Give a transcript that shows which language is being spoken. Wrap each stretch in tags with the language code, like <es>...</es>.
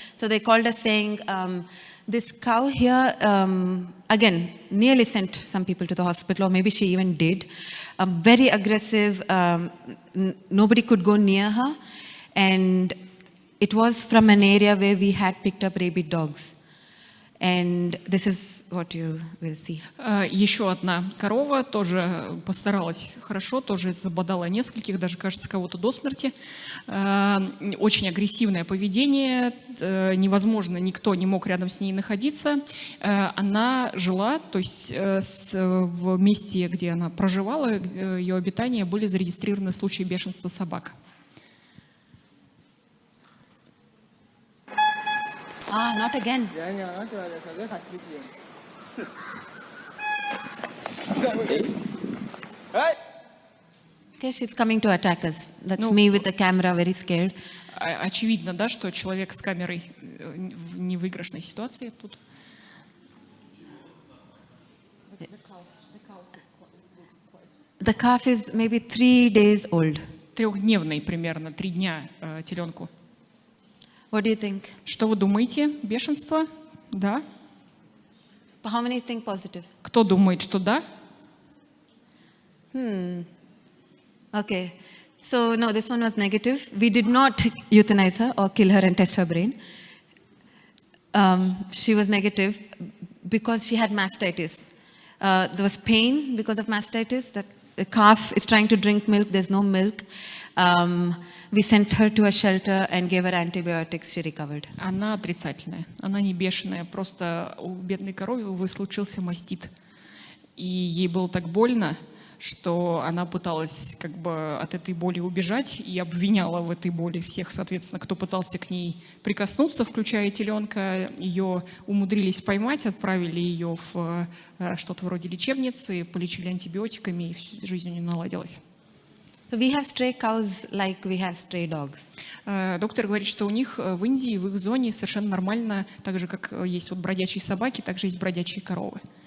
<en>So they called us saying this cow here again nearly sent some people to the hospital, or maybe she even did. Very aggressive. Nobody could go near her, and it was from an area where we had picked up rabid dogs. And this is what you will see.</en> <ru>Еще одна корова тоже постаралась хорошо, тоже забодала нескольких, даже, кажется, кого-то до смерти. Очень агрессивное поведение, невозможно, никто не мог рядом с ней находиться. Она жила, то есть в месте, где она проживала, ее обитания были зарегистрированы случаи бешенства собак.</ru> <en>Not again. Okay, she's coming to attack us. That's me with the camera, very scared.</en> <ru>Очевидно, да, что человек с камерой в невыигрышной ситуации тут.</ru> <en>The calf is maybe 3 days old.</en> <ru>3-дневный примерно, 3 дня теленку.</ru> <en>What do you think?</en> <ru>Что вы думаете? Бешенство? Да?</ru> <en>How many think positive?</en> <ru>Кто думает, что да?</ru> <en>Okay. So, no, this one was negative. We did not euthanize her or kill her and test her brain. She was negative because she had mastitis. There was pain because of mastitis. That the calf is trying to drink milk. There's no milk. We sent her to a shelter and gave her antibiotics. She recovered.</en> <ru>Она отрицательная. Она не бешеная. Просто у бедной коровы случился мастит. И ей было так больно, что она пыталась как бы от этой боли убежать и обвиняла в этой боли всех, соответственно, кто пытался к ней прикоснуться, включая теленка. Ее умудрились поймать, отправили ее в что-то вроде лечебницы, полечили антибиотиками, и жизнь у нее наладилась.</ru> <en>So we have stray cows like we have stray dogs.</en> <ru>Доктор говорит, что у них в Индии, в их зоне совершенно нормально, так же, как есть вот бродячие собаки, также есть бродячие коровы.</ru>